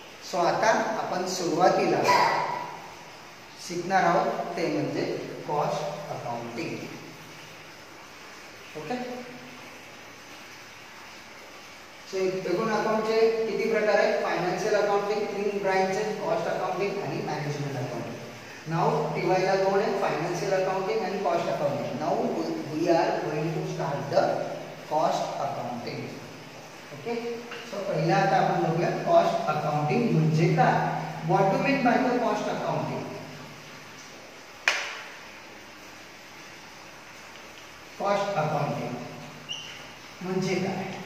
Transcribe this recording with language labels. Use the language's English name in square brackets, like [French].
[Marathi] So आता आपण सुरुवातीला शिकणार आहोत ते म्हणजे कॉस्ट अकाउंटिंग. [English] Okay. [Marathi] सो एकूण अकाउंटचे किती प्रकार आहेत? फायनान्शियल अकाउंटिंग 3 ब्रांच आहेत, कॉस्ट अकाउंटिंग आणि मॅनेजमेंट अकाउंटिंग. नाउ TY ला 2 आहेत, फायनान्शियल अकाउंटिंग आणि cost accounting. [English] Now we are going to start the cost accounting. Okay. [Marathi] So पहिला आता आपण बघूया कॉस्ट अकाउंटिंग म्हणजे काय. [English] What do mean by the cost accounting. [Marathi] Cost accounting म्हणजे काय?